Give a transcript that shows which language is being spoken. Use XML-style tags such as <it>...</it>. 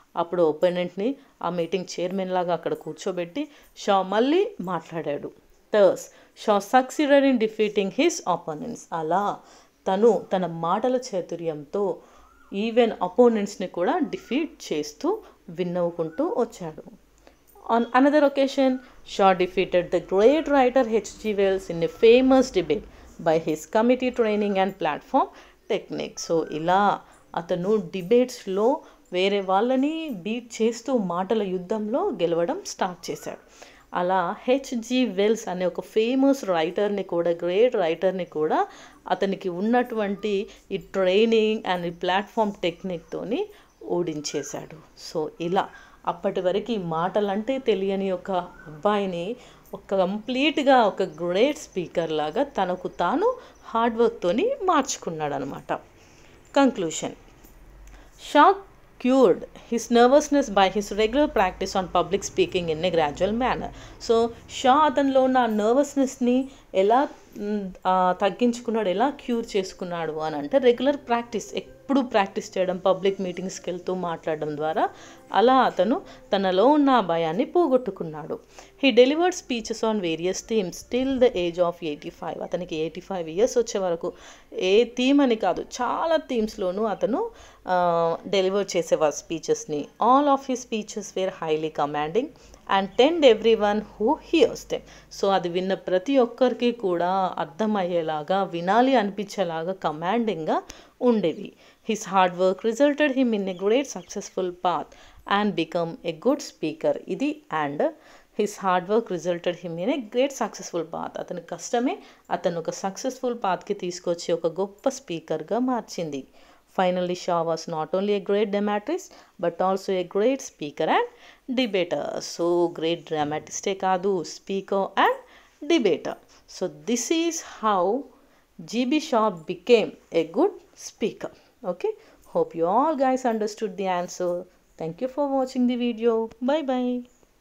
<te>అప్పుడు ఒపోనెంట్ని ఆ meeting chairman లాగా అక్కడ కూర్చోబెట్టి షా మళ్ళీ మాట్లాడాడు.</te> <en>Thus Shaw succeeded in defeating his opponents.</en> <te>అలా తన మాటల చాతుర్యంతో ఈవెన్ అపోనెంట్స్ని కూడా డిఫీట్ చేస్తూ విన్నవుకుంటూ వచ్చాడు.</te> <en>On another occasion, Shaw defeated the great writer H.G. Wells in a famous debate by his committee training and platform technique.</en> <te>So ఇలా అతను డిబేట్స్లో వేరే వాళ్ళని బీట్ చేస్తూ మాటల యుద్ధంలో గెలవడం స్టార్ట్ చేశాడు. అలా హెచ్జి వెల్స్ అనే ఒక ఫేమస్ రైటర్ని కూడా, గ్రేట్ రైటర్ని కూడా అతనికి ఉన్నటువంటి ఈ ట్రైనింగ్ అండ్ ఈ ప్లాట్ఫామ్ టెక్నిక్తోని ఓడించేశాడు. సో ఇలా అప్పటి వరకు మాటలంటే తెలియని ఒక అబ్బాయిని కంప్లీట్గా ఒక గ్రేట్ స్పీకర్ లాగా తనకు తాను హార్డ్ వర్క్తోని మార్చుకున్నాడు అనమాట. Conclusion.</te> <en>Shaw cured his nervousness by his regular practice on public speaking in a gradual manner.</en> <te>So Shah అతనిలో ఉన్న నర్వస్నెస్ని ఎలా తగ్గించుకున్నాడు, ఎలా క్యూర్ చేసుకున్నాడు అని అంటే రెగ్యులర్ ప్రాక్టీస్, ఎప్పుడు ప్రాక్టీస్ చేయడం, పబ్లిక్ మీటింగ్స్కి వెళ్తూ మాట్లాడడం ద్వారా అలా అతను తనలో ఉన్న ఆ భయాన్ని పోగొట్టుకున్నాడు.</te> <en>He delivered speeches on various themes till the age of 85.</en> <te>అతనికి 85 ఇయర్స్ వచ్చే వరకు ఏ థీమ్ అని కాదు, చాలా థీమ్స్లోనూ అతను డెలివర్ చేసేవారు స్పీచెస్ని.</te> <en>All of his speeches were highly commanding and tend every one who hears them.</en> <te>So అది విన్న ప్రతి ఒక్కరికి కూడా అర్థమయ్యేలాగా, వినాలి అనిపించేలాగా కమాండింగ్గా ఉండేవి.</te> <en>His hard work resulted him in a great successful path and become a good speaker. ఇది and his hard work resulted him in a great successful path.</en> <te>అతని కష్టమే అతను ఒక సక్సెస్ఫుల్ పాత్కి తీసుకొచ్చి ఒక గొప్ప స్పీకర్గా మార్చింది.</te> <en>Finally, Shaw was not only a great dramatist but also a great speaker and debater. So, great dramatist</en> <te>kaadu,</te> <en>speaker and debater. So, this is how G.B. Shaw became a good speaker. Okay, hope you all guys understood the answer. Thank you for watching the video. Bye bye.</en>